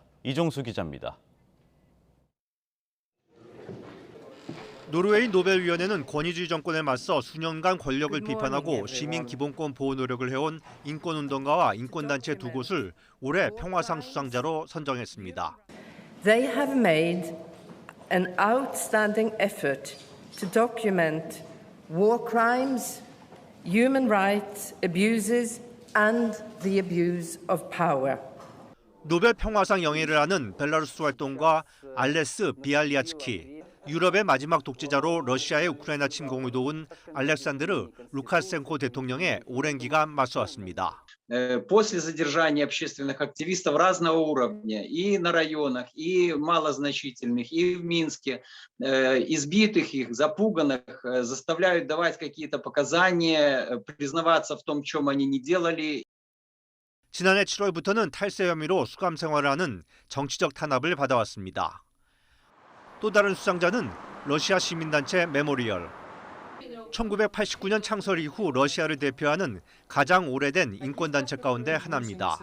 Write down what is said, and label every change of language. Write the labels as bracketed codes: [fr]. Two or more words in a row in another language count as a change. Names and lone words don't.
[ko] 이종수 기자입니다. 노르웨이 노벨위원회는 권위주의 정권에 맞서 수년간 권력을 비판하고 시민 기본권 보호 노력을 해온 인권운동가와 인권단체 두 곳을 올해 평화상 수상자로 선정했습니다. [en] They have made an outstanding effort to document war crimes, human rights abuses, and the abuse of power. [ko] 노벨 평화상 영예를 하는 벨라루스 활동가 알레스 비알리아츠키, 유럽의 마지막 독재자로 러시아의 우크라이나 침공을 도운 알렉산드르 루카셴코 대통령의 오랜 기간 맞서왔습니다. [ru] после задержания общественных активистов разного уровня и на районах, и малозначительных, и в Минске, избитых их, запуганных, заставляют давать какие-то показания, признаваться в том, чем они не делали. [ko] 지난해 7월부터는 탈세 혐의로 수감 생활을 하는 정치적 탄압을 받아왔습니다. 또 다른 수상자는 러시아 시민단체 메모리얼. 1989년 창설 이후 러시아를 대표하는 가장 오래된 인권단체 가운데 하나입니다.